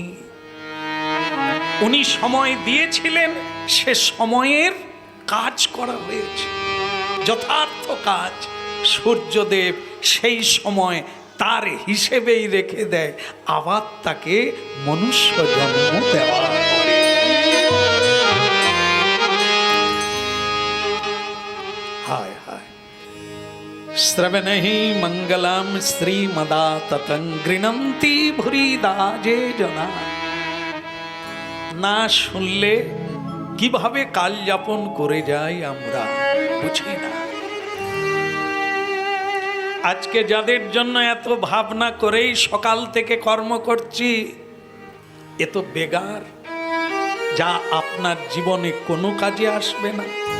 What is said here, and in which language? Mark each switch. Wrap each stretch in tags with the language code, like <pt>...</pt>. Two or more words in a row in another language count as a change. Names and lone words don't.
<bn>উনি সময় দিয়েছিলেন, সে সময়ের কাজ করা হয়েছে, যথার্থ কাজ। সূর্যদেব সেই সময় তার হিসেবেই রেখে দেয়, আবার তাকে মনুষ্য জন্ম দেওয়া হয়।</bn> <sa>हाय हाय श्रवणहि मंगलम श्रीमदा ततं गृणन्ति भुरिदा जे जना।</sa> <bn>না শুনলে কিভাবে কাল যাপন করে যাই আমরা বুঝি না। আজকে যাদের জন্য এত ভাবনা করেই সকাল থেকে কর্ম করছি, এ তো বেগার, যা আপনার জীবনে কোনো কাজে আসবে না।</bn>